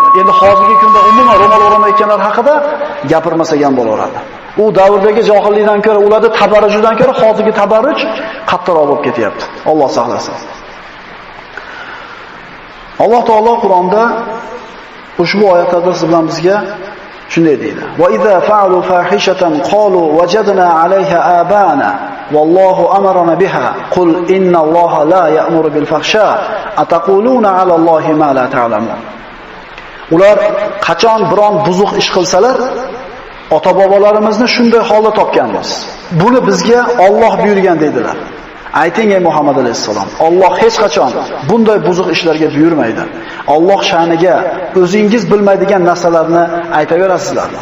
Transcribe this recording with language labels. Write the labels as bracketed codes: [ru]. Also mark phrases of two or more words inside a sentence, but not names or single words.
[uz] Endi hozirgi kunda umuman ro'mol o'ramayotganlar haqida gapirmasak ham bo'laveradi. U davrdagi johillikdan ko'ra, ularda tabarrujdan ko'ra hozirgi tabarruj qattiqroq bo'lib ketyapti. Alloh saqlasin. Alloh taolo Qur'onda ushbu oyatlarda siz bilan bizga shunday deydi: [ar] "وإذا فعلوا فاحشة قالوا وجدنا عليها آباءنا والله أمرنا بها قل إن الله لا يأمر بالفحشاء أتقولون على الله ما لا تعلمون." [uz] Ular qachon biron buzuq ish qilsalar, ota-bobolarimizni shunday holda topganmiz. Buni bizga Alloh buyurgan dedilar. Ayting ey Muhammad alayhisalom, Alloh hech qachon bunday buzuq ishlarga buyurmaydi. Alloh sha'niga o'zingiz bilmaydigan narsalarni aytaverasizlarmi?